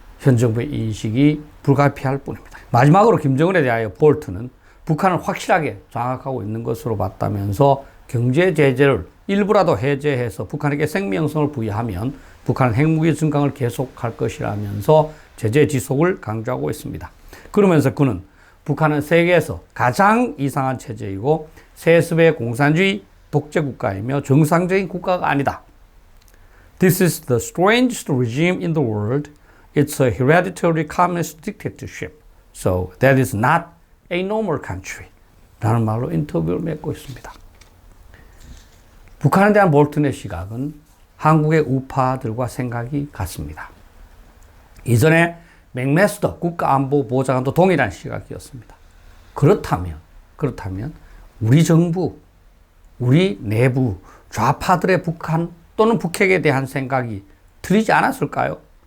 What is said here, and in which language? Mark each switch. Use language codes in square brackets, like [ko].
[ko] 현 정부의 인식이 불가피할 뿐입니다. 마지막으로 김정은에 대하여 볼트는 북한을 확실하게 장악하고 있는 것으로 봤다면서 경제 제재를 일부라도 해제해서 북한에게 생명성을 부여하면 북한은 핵무기 증강을 계속할 것이라면서 제재 지속을 강조하고 있습니다. 그러면서 그는 북한은 세계에서 가장 이상한 체제이고 세습의 공산주의 독재 국가이며 정상적인 국가가 아니다. [en] This is the strangest regime in the world. It's a hereditary communist dictatorship. So that is not a normal country. [ko] 라는 말로 인터뷰를 맺고 있습니다. 북한에 대한 볼튼의 시각은 한국의 우파들과 생각이 같습니다. 이전에 맥메스터 국가안보보좌관도 동일한 시각이었습니다. 그렇다면 우리 정부, 우리 내부 좌파들의 북한 또는 북핵에 대한 생각이 틀리지 않았을까요?